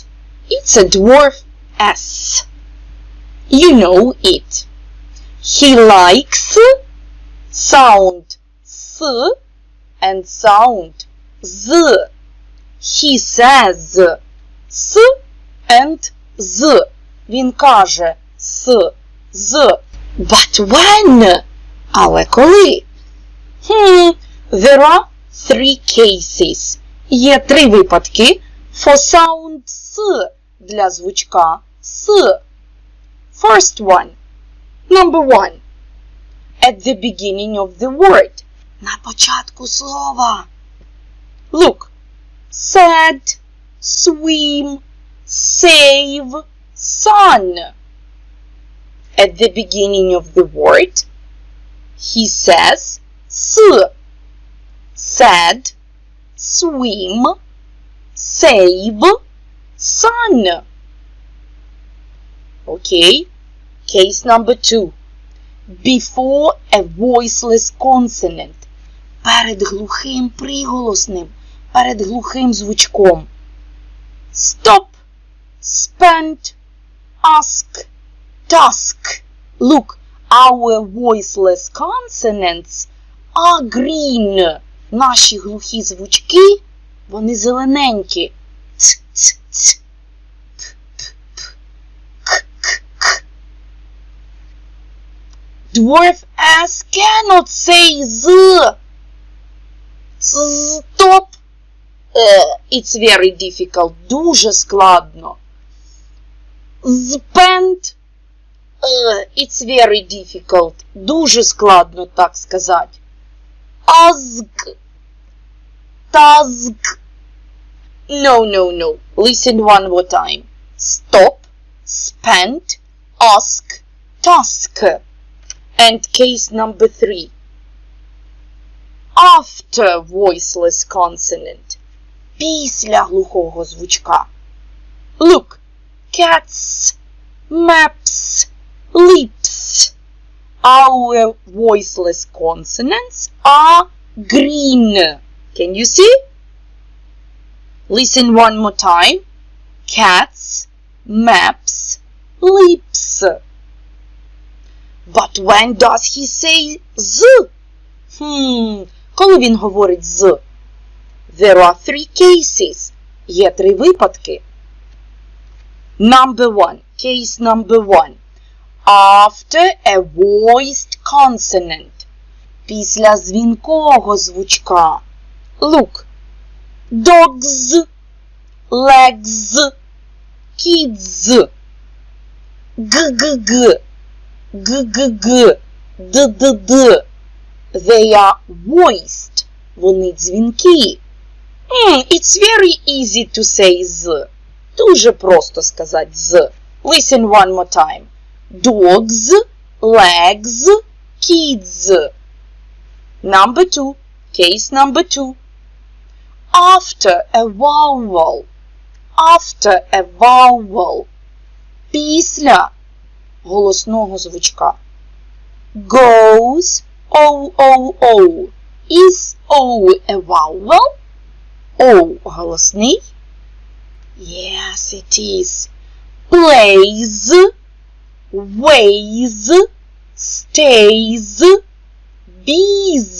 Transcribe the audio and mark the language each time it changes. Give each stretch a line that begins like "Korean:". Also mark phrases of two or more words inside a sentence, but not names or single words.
English: It's a dwarf S. You know it. He likes sound S and sound Z. He says S and Z.
Ukrainian: Він каже С, Z.
English: But when?
Ukrainian: Але коли?
English: There are 3 cases.
Ukrainian: Є 3 випадки
English: for sound S
Ukrainian: для звучка S.
English: First one. Number 1. At the beginning of the word.
Ukrainian: На початку слова.
English: Look. Sad, swim, save, sun. At the beginning of the word, he says S. Sad, swim, save, sun. Okay. Case number 2. Before a voiceless consonant.
Ukrainian: Перед глухим приголосним. Перед глухим звучком.
English: Stop, spend, ask, task. Look, our voiceless consonants are green.
Ukrainian: Наші глухі звучки, вони зелененькі. Ц, ц, ц. П, п, п. К, к, к.
English: Dwarf S cannot say Z. Stop. It's very difficult.
Ukrainian: Дуже складно.
English: Spend. It's very difficult.
Ukrainian: Дуже складно так сказати.
English: Ask. Task. No, no, no. Listen one more time. Stop. Spend. Ask. Task. And case number 3. After voiceless consonant.
Ukrainian: Після глухого звучка.
English: Look. Cats, maps, lips. Our voiceless consonants are green. Can you see? Listen one more time. Cats, maps, lips. But when does he say Z?
Ukrainian: Коли він говорить Z?
English: There are 3 cases.
Ukrainian: Є 3 випадки.
English: Number 1. Case number 1. After a voiced consonant.
Ukrainian: Після дзвінкого звучка.
English: Look. Dogs, legs, kids. G-g-g. G-g-g. D-d-d. They are voiced.
Ukrainian: Вони дзвінкі.
English: It's very easy to say Z.
Ukrainian: Дуже просто сказати Z.
English: Listen one more time. Dogs, legs, kids. Number 2. Case number 2. After a vowel. After a vowel.
Ukrainian: Після голосного звучка.
English: Goes, O-O-O. Is O a vowel?
Ukrainian: O голосний?
English: Yes, it is. Plays, weighs, stays, bees.